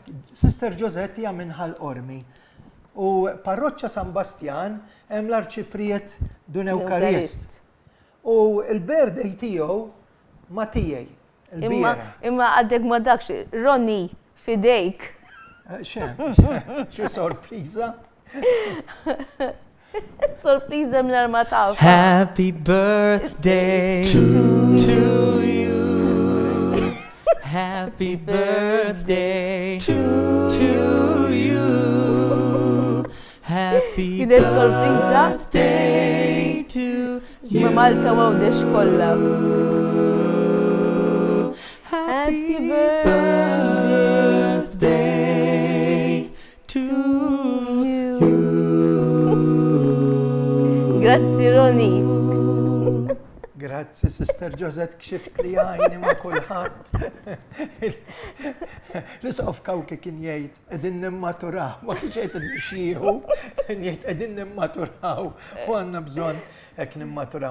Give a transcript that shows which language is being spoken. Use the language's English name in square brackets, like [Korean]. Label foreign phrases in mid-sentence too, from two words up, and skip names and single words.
[Maltese] Sister Josette hija minħal Ormi. U parroċċa San Bastjan hemm l-Arċipriet Dun Ewkarist. U l-birthday tiegħu ma tiegħi. Imma għaddek ma dakx, Ronni, fidejk. Xi sorpriża? Sorpriża minn ma taf. [English] Happy birthday to you. Happy birthday to you. Happy birthday to you. [Maltese] Ma Malta għawdex kollha. [English] Happy birthday to you. [Maltese] Grazzi Roni. Grazzi, Sister Josette, kxift li għajni ma kulħadd. L-isqof kawki kien jgħid, qegħdin nimmaturaw, ma kienx jgħid nixieħu, jgħid qegħdin nimmaturaw, u għandna bżonn hekk nimmaturaw.